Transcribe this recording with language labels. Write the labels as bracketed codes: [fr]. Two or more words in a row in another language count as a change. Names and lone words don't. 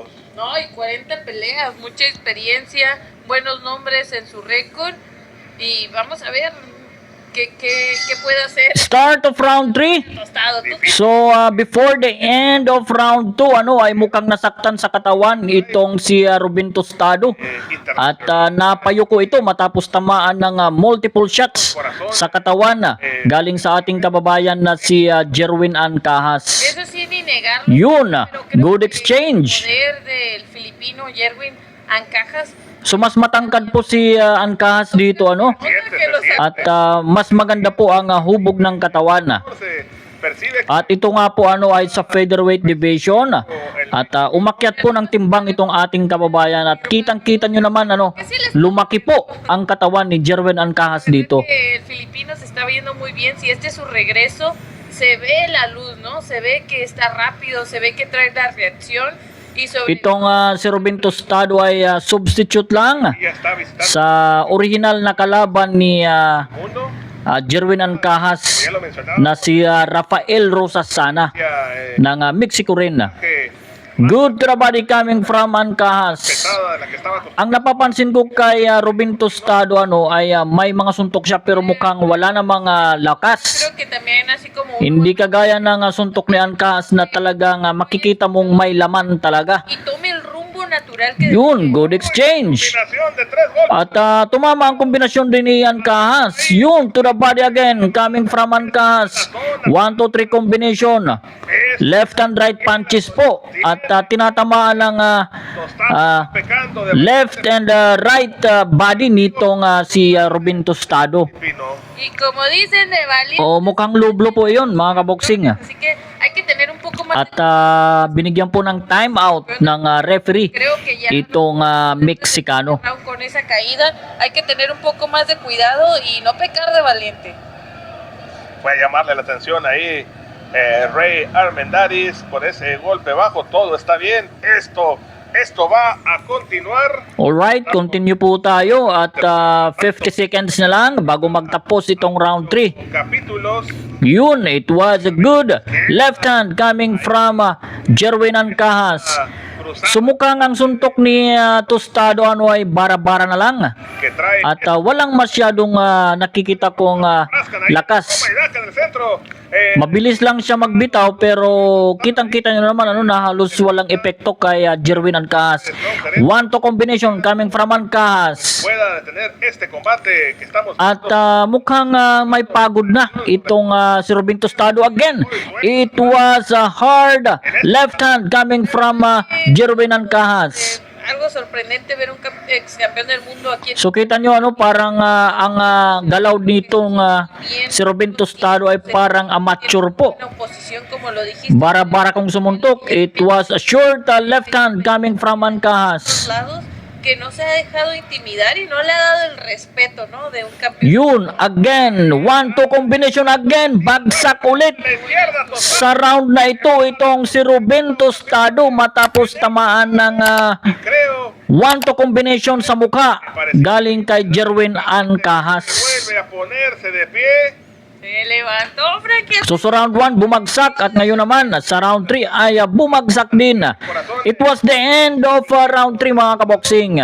[es] No, y 40 peleas, mucha experiencia, buenos nombres en su récord. Y vamos a ver qué puede hacer [en] Start of round 3. [es] Tostado. ¿Tú qué [en] So before the end of round 2 [tl] ano ay mukhang nasaktan sa katawan itong si Ruben Tostado. At napayuko ito matapos tamaan ng [en] multiple shots [tl] sa katawan galing sa ating kababayan na si Jerwin Ancahas. [es] Eso sí, ni negarlo. [tl] Yun, [es] Pero creo [en] good [es] que [en] exchange. [es] El poder del filipino Jerwin Ancahas. [tl] So mas matangkad po si Ancahas dito ano. [es] Que lo sabe. [tl] At mas maganda po ang hubog ng katawan. [es] Se percibe [tl] At ito nga po ano ay sa featherweight division. At umakyat po ng timbang itong ating kababayan at kitang-kita nyo naman ano, lumaki po ang katawan ni Jerwin Ancahas dito. [es] El filipino se está viendo muy bien. Si este es su regreso, se ve la luz, ¿no? Se ve que está rápido, se ve que trae la reacción. Y sobre [tl] Itong si Ruben Tostado ay substitute lang [es] ya está visitando [tl] sa original na kalaban ni [es] el mundo. [tl] Jerwin Ancahas [es] Ya lo mencionaba. [tl] na si Rafael Rosasana [es] Ya, [tl] ng Mexico rin. [es] que [en] Good to the body coming from Ancahas. [es] pesada de la que estaba acostumbrado. [tl] Ang napapansin ko kay Robin Tostado ay may mga suntok siya pero mukhang wala na mga lakas. [es] Creo que también así como [tl] Hindi kagaya ng suntok ni Ancahas na talagang makikita mong may laman talaga. [es] y tome el rumbo natural que [tl] Yun, [en] good exchange. [es] Combinación de 3 golpes. [tl] At tumama ang kombinasyon din ni Ancahas. Yun, [en] to the body again, coming from Ancahas. 1, 2, 3 combination. Left and right punches po. [tl] At tinatamaan ng [es] Tostado pecando de [en] left and right body [tl] nitong si Robin Tostado. [es] Pino. y como dicen de valiente, [tl] O mukhang lublo po yun mga kaboksing. [es] así que hay que tener un poco más [tl] At binigyan po ng [en] time out [tl] ng referee [es] creo que ya [tl] itong Mexicano. [es] con esa caída hay que tener un poco más de cuidado y no pecar de valiente. Fue a llamarle la atención ahí Rey Armendáriz por ese golpe bajo. Todo está bien. Esto va a continuar. [en] Alright, continue [tl] po tayo at 50 seconds na lang bago magtapos itong round 3. [es] Capítulos. [tl] Yun, [en] it was a good left hand coming from Jerwin Ancahas. [es] Cruzando [tl] Sumukang ang suntok ni Tostado ay bara-bara na lang. [es] que trae. [tl] At walang masyadong nakikita kong [es] Rascan ahí. [tl] lakas. [es] Toma y daca en el centro. [tl] Mabilis lang siya magbitaw pero kitang-kita nyo naman na halos walang epekto kay Jerwin Ancahas. [en] 1 to combination coming from Ancahas. [es] Pueda detener este combate que estamos [tl] At mukhang may pagod na itong si Robin Tostado again. [en] It was a hard left hand coming from Jerwin Ancahas. [es] Algo sorprendente ver un ex campeón del mundo aquí en [tl] So kita nyo parang ang galaw nitong si Robin Tostado ay parang amateur po. [es] una oposición como lo dijiste [tl] Bara-bara kong sumuntok. [en] It was a short left hand coming from [es] los [en] Ancahas. [es] lados que no se ha dejado intimidar y no le ha dado el respeto, ¿no? De un campeón. [en] Yun, again. 1-2 combination again. [tl] Bagsak ulit. [es] de izquierda. [tl] Sa round na ito, itong si Robin Tostado matapos tamaan ng [es] Creo [tl] 1-2 combination sa mukha galing kay Jerwin Ancahas. [es] vuelve a ponerse de pie. Se levantó Frankie. [tl] So sa round 1 bumagsak at ngayon naman sa round 3 ay bumagsak din. [en] It was the end of round 3 [tl] mga kaboksing.